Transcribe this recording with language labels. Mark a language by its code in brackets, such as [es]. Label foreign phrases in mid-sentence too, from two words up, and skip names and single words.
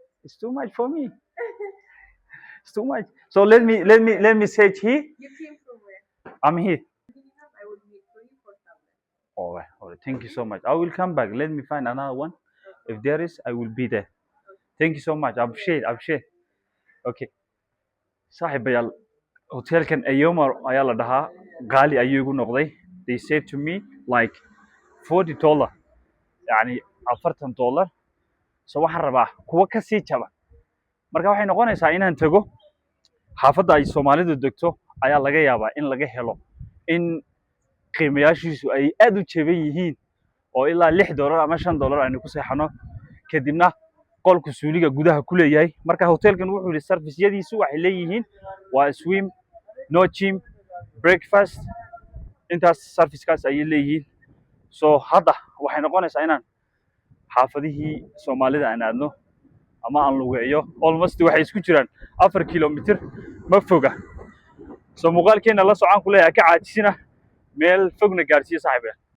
[en] it's too much for me. It's too much. So let me search here. You came from where? I'm here. Minimum, I would need for you 4,000. All right, all right. Thank you so much. I will come back. Let me find another one. If there is, I will be there. Thank you so much. Appreciate. Okay. [so] Saaxiibayaal, hotelkan Ayoma ayaa la dhahaa. Qaali ayuu igu noqday. [en] They said to me like $40. Yani $40. [so] So waxaan rabaa kuwa ka sii jaban. Marka waxay noqonaysaa inaan tago xaafadda ay Soomaalidu degto ayaa laga yaabaa in laga helo in qiimayaashiisu ay aad u jaban yihiin oo ilaa $6 ama $5 aynu ku seexano kadibna qolku suuliga gudaha ku leeyahay. Marka hotelkan wuxuu yiri service-yadiisu waxay leeyihiin waa [en] swim, no gym, breakfast, [so] intaas service-kaas ayay leeyihiin. So hadda waxay noqonaysaa inaan xaafadihii Soomaalida aan aadno ama aan lugeeyo. Almost waxay isku jiraan 4 kilomitir ma foga. So muuqaalkeena la socon ku leeyahay ka caajisina meel fogna gaarsiiyo saaxiibaya.